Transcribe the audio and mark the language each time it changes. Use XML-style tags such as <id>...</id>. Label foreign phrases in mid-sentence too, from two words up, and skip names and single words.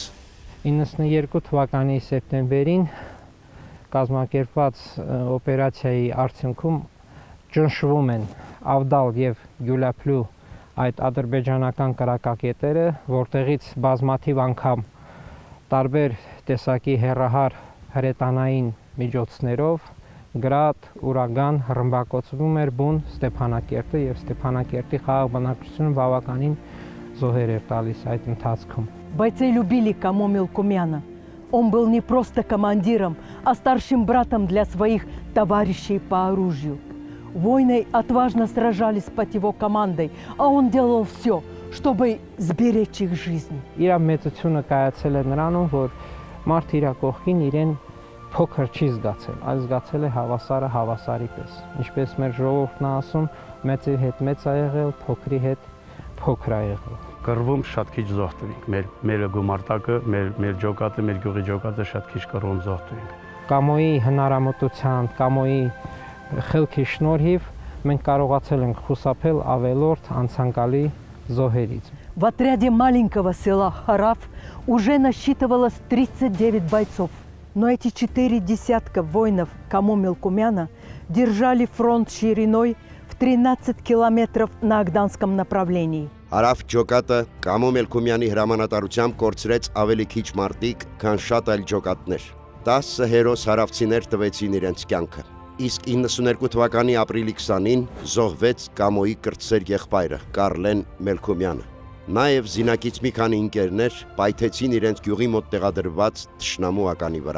<hy>92 թվականի սեպտեմբերին կազմակերպված օպերացիայի արդյունքում ճնշվում են Ավդալ եւ Գյուլապլու այդ ադրբեջանական կրակակետերը, որտեղից բազմաթիվ անգամ տարբեր տեսակի հեռահար հրետանային միջոցներով գրադ, ուրագան ռմբակոծվում էր բուն Ստեփանակերտը եւ Ստեփանակերտի խաղաղ բնակչությունը բավականին զոհեր էր տալիս այդ ընթացքում։</hy> <ru>Бойцы любили КАМО Мелкомяна. Он был не просто командиром, а старшим братом для своих товарищей по оружию. Воины отважно сражались под его командой, а он делал все, чтобы сберечь их жизни.</ru> <hy>Իր մեծությունը կայացել է նրանում, որ մարդ իր կողքին իրեն փոքր չի զգացել, այլ զգացել է հավասարը հավասարի պես։ Ինչպես մեր ժողովուրդն ասում, մեծի հետ մեծ ա եղել, փոքրի հետ փոքր ա եղել։ Կռվում շատ քիչ զոհ տվինք։ Մեր գումարտակը, մեր ջոկատը, մեր գյուղի ջոկատը շատ քիչ կռվում զոհ տվինք։ Կամոյի հնարամտության, Կամոյի խելքի շնորհիվ մենք կարողացել ենք խուսափել ավելորդ անցանկալի зоherից.</hy> <ru>В отряде маленького села Харав уже насчитывалось 39 бойцов. Но эти 4 десятка воинов Камо Мелкумяна держали фронт шириной в 13 километров на Агданском направлении.</ru> <hy>Հարավ ջոկատը Կամո Մելքումյանի հրամանատարությամբ կորցրեց ավելի քիչ մարտիկ, քան շատ այլ ջոկատներ։ 10 հերոս հարավցիներ տվեցին իրենց կյանքը։ Իսկ 92 թվականի ապրիլի 20-ին զոհվեց Կամոյի կրտսեր եղբայրը Կարլեն Մելքումյանը։ Նաև զինակից մի քանի ընկերներ պայթեցին իրենց գյուղի մոտ տեղադրված թշնամու ականի վրա։</hy>